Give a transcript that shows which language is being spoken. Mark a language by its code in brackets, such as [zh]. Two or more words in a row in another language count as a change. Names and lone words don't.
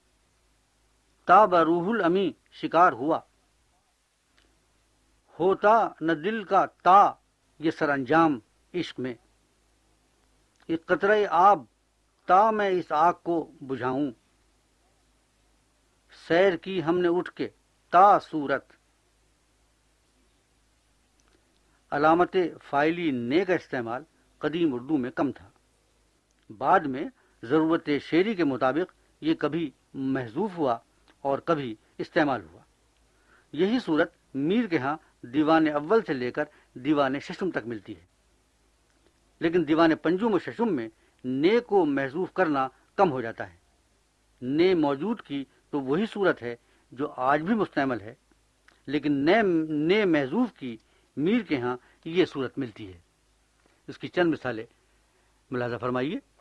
[ur] تا بروح الامی شکار ہوا. ہوتا نہ دل کا تا یہ سر انجام عشق میں. ایک قطرہ آب تا میں اس آگ کو بجھاؤں. سیر کی ہم نے اٹھ کے تا صورت. علامت فاعلی نے کا استعمال قدیم اردو میں کم تھا. بعد میں ضرورت شعری کے مطابق یہ کبھی محذوف ہوا اور کبھی استعمال ہوا. یہی صورت میر کے ہاں دیوان اول سے لے کر دیوان ششم تک ملتی ہے. لیکن دیوان پنجم و ششم میں نے کو محذوف کرنا کم ہو جاتا ہے. نے موجود کی تو وہی صورت ہے جو آج بھی مستعمل ہے، لیکن نے محذوف کی میر کے ہاں یہ صورت ملتی ہے. اس کی چند مثالیں ملاحظہ فرمائیے.